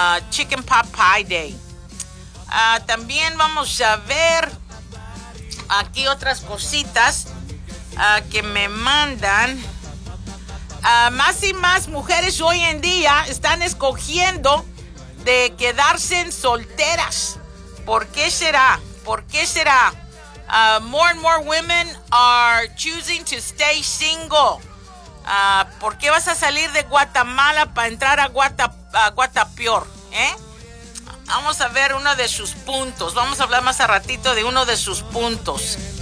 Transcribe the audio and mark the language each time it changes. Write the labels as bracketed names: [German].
[Spanish] Chicken Pot Pie Day. También vamos a ver aquí otras cositas que me mandan. Más y más mujeres hoy en día están escogiendo de quedarse en solteras. ¿Por qué será? ¿Por qué será? [English] More and more women are choosing to stay single. [Spanish] ¿Por qué vas a salir de Guatemala para entrar a Guatapior? Vamos a ver uno de sus puntos. Vamos a hablar más a ratito de uno de sus puntos.